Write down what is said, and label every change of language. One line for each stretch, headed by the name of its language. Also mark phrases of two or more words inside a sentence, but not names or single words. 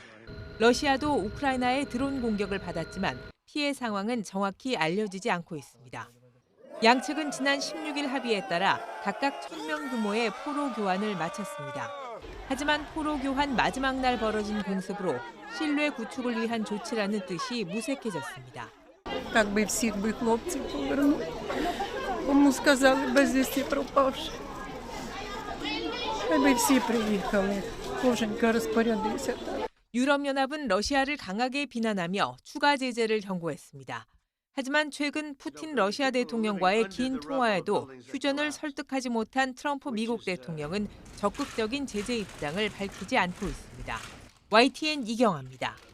Korean: 러시아도 우크라이나의 드론 공격을 받았지만 피해 상황은 정확히 알려지지 않고 있습니다. 양측은 지난 16일 합의에 따라 각각 1,000명 규모의 포로 교환을 마쳤습니다. 하지만 포로 교환 마지막 날 벌어진 공습으로 신뢰 구축을 위한 조치라는 뜻이 무색해졌습니다.
Ukrainian: Так би всіх би хлопців повернули. Кому сказали безвісті пропавши. Хай би всі приїхали. Коженька розпорядився так.
Korean: 유럽연합은 러시아를 강하게 비난하며 추가 제재를 경고했습니다. 하지만 최근 푸틴 러시아 대통령과의 긴 통화에도 휴전을 설득하지 못한 트럼프 미국 대통령은 적극적인 제재 입장을 밝히지 않고 있습니다. YTN 이경아입니다.